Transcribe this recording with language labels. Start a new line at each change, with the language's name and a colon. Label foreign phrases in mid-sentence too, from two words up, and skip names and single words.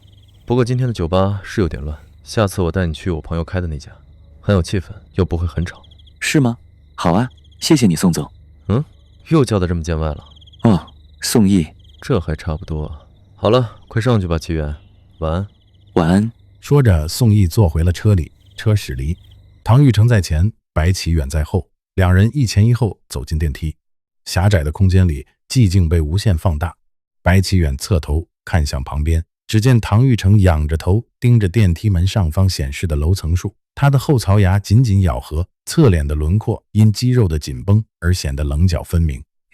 Chinese: 不過今天的酒吧是有點亂，下次我帶你去我朋友開的那家，很有氣氛，又不会很吵。是嗎？好啊，謝謝你宋總。又叫得這麼見外了。宋毅，這還差不多。好了，快上去吧，奇遠，晚安。晚安。說着，宋毅坐回了車裡，車駛離，唐玉成在前，白奇遠在後，兩人一前一後走進電梯。狹窄的空間裡，寂靜被無限放大。白奇遠側頭看向旁邊，只見唐玉成仰着頭盯着電梯門上方顯示的樓層數，他的後槽牙緊緊咬合，側臉的輪廓因肌肉的緊繃而顯得稜角分明。